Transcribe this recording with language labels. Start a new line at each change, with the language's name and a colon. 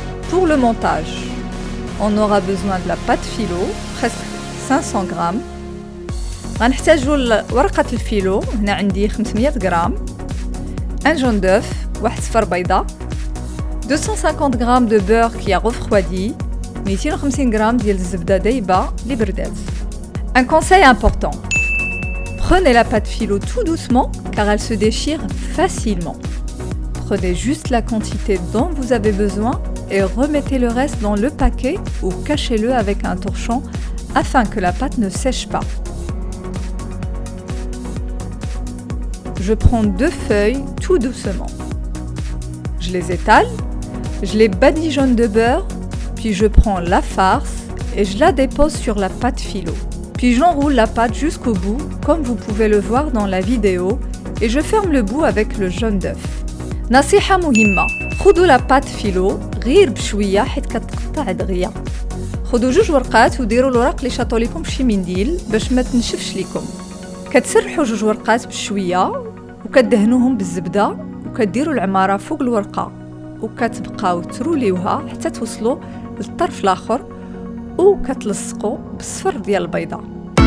French: Pour le montage, on aura besoin de la pâte phyllo, presque 500 grammes.
Arabic: غنحتاجو ورقة الفيلو، هنا عندي 500 غرام،
French: un jaune d'œuf،
Arabic: واحد صفر بيضة،
French: 250 grammes de beurre qui a refroidi، 250 grammes
Arabic: ديال الزبدة دايبة اللي بردات.
French: Un conseil important, prenez la pâte phyllo tout doucement car elle se déchire facilement. Prenez juste la quantité dont vous avez besoin et remettez le reste dans le paquet ou cachez-le avec un torchon afin que la pâte ne sèche pas. Je prends 2 feuilles tout doucement. Je les étale, je les badigeonne de beurre, puis je prends la farce et je la dépose sur la pâte phyllo. Puis j'enroule la pâte jusqu'au bout, comme vous pouvez le voir dans la vidéo, et je ferme le bout avec le jaune d'œuf.
Arabic: نصيحة مهمة، خذوا لا بات فيلو غير بشوية حيت كتقطع دغيا. خذوا 2 ورقات وديروا الوراق اللي شاطوا لكم بشي منديل باش ما تنشفش لكم. كتسرحوا 2 ورقات بشوية وكدهنوهم بالزبدة وكديروا العمارة فوق الورقة وكتبقاو تروليوها حتى توصلوا للطرف الاخر وكتلصقوا بالصفر ديال البيضة.